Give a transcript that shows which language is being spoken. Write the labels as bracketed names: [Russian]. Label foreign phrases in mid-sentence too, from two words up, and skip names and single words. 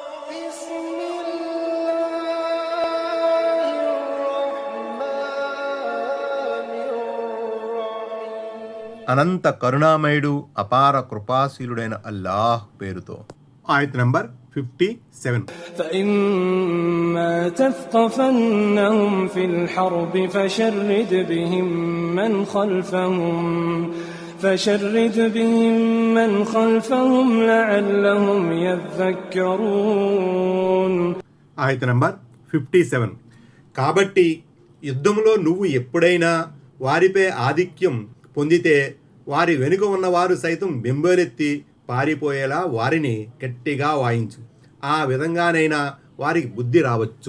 [Telugu] అనంత కరుణామయుడు అపార కృపాశీలుడైన అల్లాహ్ పేరుతో. ఆయత్ నంబర్ 57. [Arabic] فإما تثقفنهم في الحرب فشرد بهم من خلفهم لعلهم يذكرون. [Telugu] ఆయత్ నంబర్ 57. కాబట్టి యుద్ధంలో నువ్వు ఎప్పుడైనా వారిపై ఆధిక్యం పొందితే వారి వెనుక ఉన్నవారు సైతం బెంబేలెత్తి పారిపోయేలా వారిని గట్టిగా వాయించు. ఆ విధంగానైనా వారికి బుద్ధి రావచ్చు.